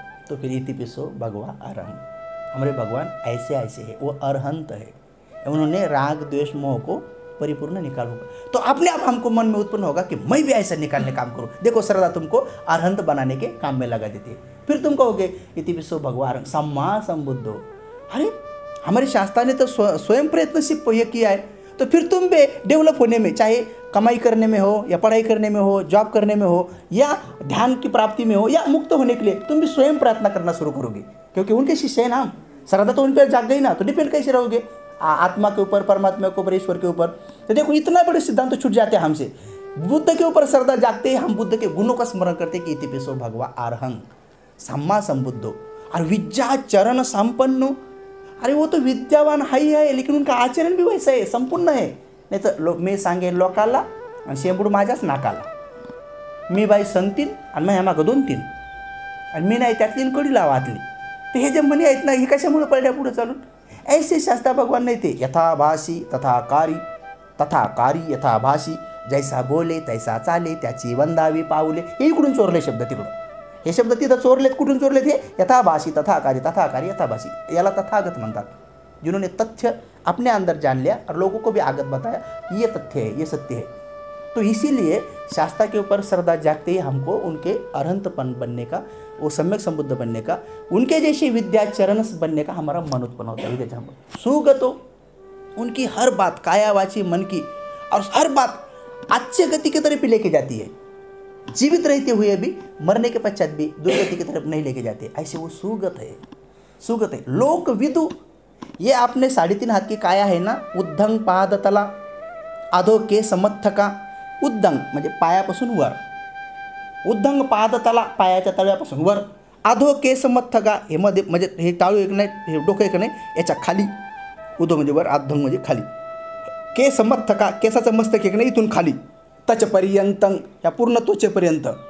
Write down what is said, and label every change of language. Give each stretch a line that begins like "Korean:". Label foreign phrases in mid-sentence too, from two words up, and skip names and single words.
Hindi: तो फिर
Pali: इतिपिसो भगवान अरहंत,
Hindi: हमारे भगवान ऐसे ऐसे है, वो अरहंत है, उन्होंने राग द्वेष मोह को परिपूर्ण निकाल होगा। तो अपने आप हमको मन में उत्पन्न होगा कि मैं भी ऐसा निकालने काम करूँ। देखो श्रद्धा तुमको अरहंत बनाने के काम में लगा देती है। फिर तुम कहोगे
Pali: इतिपिसो भगवान सम्मा संबुद्धो।
Hindi: अरे हमारे शास्त्र ने तो स्वयं प्रयत्न से ये किया है, तो फिर तुम भी डेवलप होने में, चाहे कमाई करने में हो या पढ़ाई करने में हो, जॉब करने में हो या ध्यान की प्राप्ति में हो या मुक्त होने के लिए, तुम भी स्वयं प्रयत्न करना शुरू करोगे, क्योंकि उनके शिष्य हैं ना। श्रद्धा तो उन पर जाग गई ना, तो डिपेंड कैसे रहोगे आत्मा के ऊपर, परमात्मा के ऊपर, ईश्वर के ऊपर। तो देखो इतना बड़े सिद्धांत तो छूट जाते हैं हमसे। बुद्ध के ऊपर श्रद्धा जागते हैं, हम बुद्ध के गुणों का स्मरण करते कि
Pali: इतिपिसो भगवा अरहं सम्मा संबुद्धो
Hindi: और
Pali: विद्या चरण संपन्नो।
Hindi: अरे वो तो विद्यावान हाई है, लेकिन उनका आचरण भी वैसा है, संपूर्ण है।
Marathi: नाही तर मी सांगेन लोकाला आणि शेंबूड माझ्याच नाकाला, मी बाई संगतीन आणि माझ्या मागं 2-3 आणि मी नाही त्यातली कडी लावातली। तर हे जे म्हणे आहेत ना, हे कशामुळे पडल्या पुढे चालून, ऐसे शास्त्रा भगवान नाही ते
Pali: यथाभासी तथाकारी यथाभासी,
Hindi: जैसा बोले तैसा चाले,
Marathi: त्याची वंदावी पाऊले। हे इकडून चोरले शब्द तिकडून, हे शब्द तिथं चोरलेत। कुठून चोरलेत हे,
Pali: यथाभासी तथाकारी यथाभासी,
Marathi: याला तथागत म्हणतात।
Hindi: जिन्होंने तथ्य अपने अंदर जान लिया और लोगों को भी आगत बताया ये तथ्य है, ये सत्य है। तो इसीलिए शास्त्रा के ऊपर श्रद्धा जागते ही हमको उनके अरहंतपन बनने का, वो सम्यक संबुद्ध बनने का, उनके जैसे विद्याचरण बनने का हमारा मन उत्पन्न होता है। विद्या सुगतो, उनकी हर बात कायावाची मन की और हर बात अच्छे गति की तरफ लेके जाती है। जीवित रहते हुए भी, मरने के पश्चात भी दुर्गति की तरफ नहीं लेके जाते, ऐसे वो सुगत है, सुगत है। लोक विदु, ये आपने 3.5 हाथ की काया है ना,
Pali: उद्धंग पादतला अधो केस मथका,
Marathi: उद्धंग म्हणजे पायापासून वर,
Pali: उद्धंग पादतला
Marathi: पायाच्या तळव्यापासून वर,
Pali: अधो केस मथका
Marathi: हे मध्ये म्हणजे हे टाळू एक नाही, हे डोकं एक नाही, याच्या खाली उधो म्हणजे वर, अधंग म्हणजे खाली,
Pali: केस मथका
Marathi: केसाचं मस्तक एक नाही, इथून खाली, तचपर्यंतं ह्या पूर्ण त्वचेपर्यंत,